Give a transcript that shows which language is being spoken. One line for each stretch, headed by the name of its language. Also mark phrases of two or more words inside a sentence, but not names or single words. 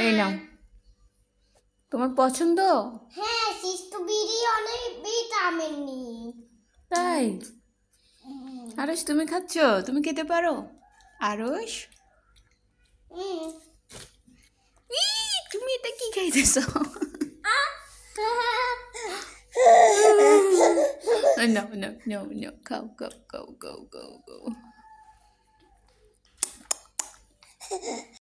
Bangla: এই নাও তোমার পছন্দ হ্যাঁ স্ট্রবেরি অনেক ভিটামিন নি তাই আরশ তুমি খাচ্ছ তুমি খেতে পারো আরশ তুমি এটা কি খাইতেছো
English: no no no no go go go go go go